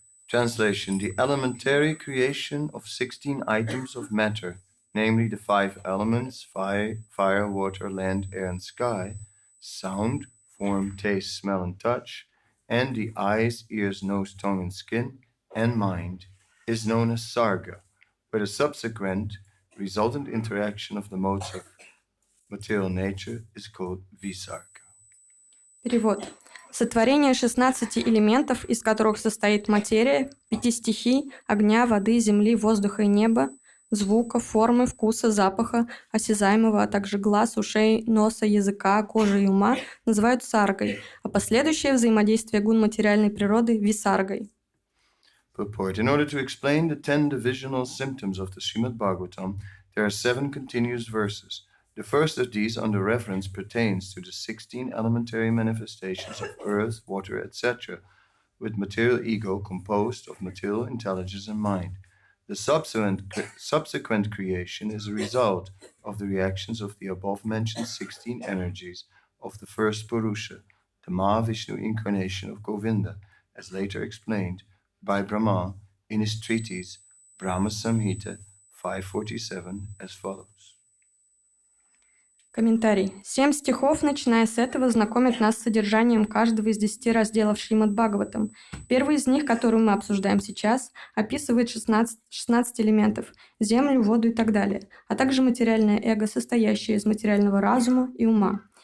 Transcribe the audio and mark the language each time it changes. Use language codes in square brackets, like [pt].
[en] Translation: The elementary creation of 16 items of matter, namely the 5 elements, fire, water, land, air, and sky, sound, form, taste, smell, and touch, and the eyes, ears, nose, tongue, and skin, and mind, is known as sarga, where the subsequent resultant interaction of the modes of material nature is called visarga. [ru] Перевод. Сотворение 16 элементов, из которых состоит материя, 5 стихий, огня, воды, земли, воздуха и неба, звука, формы, вкуса, запаха, осязаемого, а также глаз, ушей, носа, языка, кожи и ума, называют саргой, а последующее взаимодействие гун материальной природы – висаргой. [en] Purport. In order to explain the 10 divisional symptoms of the Shrimad Bhagavatam, there are 7 continuous verses. The first of these under reference pertains to the 16 elementary manifestations of earth, water, etc., with material ego composed of material intelligence and mind. The subsequent creation is a result of the reactions of the above-mentioned 16 energies of the first Purusha, the Mahavishnu incarnation of Govinda, as later explained by Brahma in his treatise Brahma Samhita 547 as follows. [ru] Комментарий. 7 стихов, начиная с этого, знакомят нас с содержанием каждого из 10 разделов Шримад Бхагаватам. Первый из них, который мы обсуждаем сейчас, описывает 16 элементов – землю, воду и так далее, а также материальное эго, состоящее из материального разума и ума.